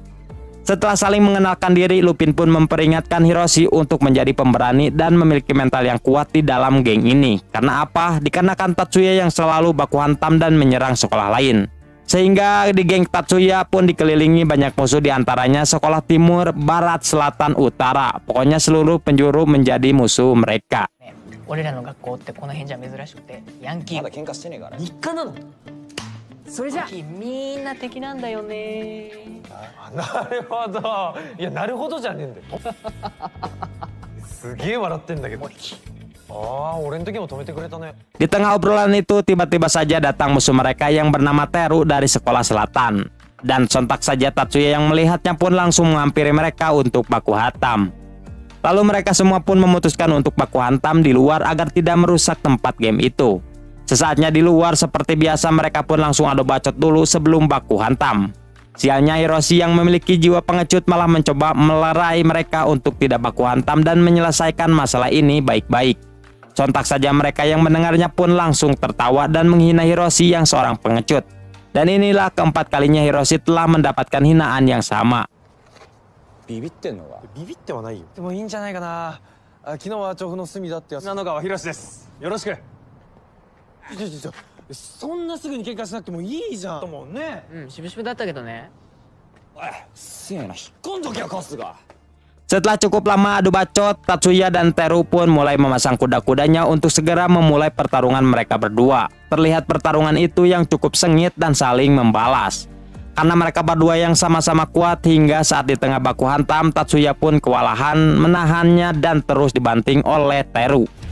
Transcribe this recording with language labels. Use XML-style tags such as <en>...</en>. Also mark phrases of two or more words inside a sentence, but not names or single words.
<id>Setelah saling mengenalkan diri, Lupin pun memperingatkan Hiroshi untuk menjadi pemberani dan memiliki mental yang kuat di dalam geng ini. Karena apa? Dikarenakan Tatsuya yang selalu baku hantam dan menyerang sekolah lain. Sehingga di geng Tatsuya pun dikelilingi banyak musuh, diantaranya sekolah timur, barat, selatan, utara. Pokoknya seluruh penjuru menjadi musuh mereka.</id> <ja>俺らの学校ってこの辺じゃ珍しくてヤンキーまだ喧嘩してねえから日課なのそれじゃみんな敵なんだよねなるほどいやなるほどじゃねえんだよすげえ笑ってんだけど</ja> <id>Di tengah obrolan itu, tiba-tiba saja datang musuh mereka yang bernama Teru dari sekolah selatan. Dan sontak saja Tatsuya yang melihatnya pun langsung menghampiri mereka untuk baku hantam. Lalu mereka semua pun memutuskan untuk baku hantam di luar agar tidak merusak tempat game itu. Sesaatnya di luar, seperti biasa mereka pun langsung adu bacot dulu sebelum baku hantam. Sialnya Hiroshi yang memiliki jiwa pengecut malah mencoba melerai mereka untuk tidak baku hantam dan menyelesaikan masalah ini baik-baik. Sontak saja mereka yang mendengarnya pun langsung tertawa dan menghina Hiroshi yang seorang pengecut. Dan inilah keempat kalinya Hiroshi telah mendapatkan hinaan yang sama.</id> <ja>ビビってんのがビビってはないよ。でもいいんじゃないかな。昨日は調布の隅だってやつ。長川博です。よろしく。そんなすぐに喧嘩しなくてもいいじゃん。ともね。しぶしぶだったけどね。せやな引っ込んどきゃカスが</ja> <id>Setelah cukup lama adu bacot, Tatsuya dan Teru pun mulai memasang kuda-kudanya untuk segera memulai pertarungan mereka berdua. Terlihat pertarungan itu yang cukup sengit dan saling membalas. Karena mereka berdua yang sama-sama kuat hingga saat di tengah baku hantam, Tatsuya pun kewalahan menahannya dan terus dibanting oleh Teru.</id>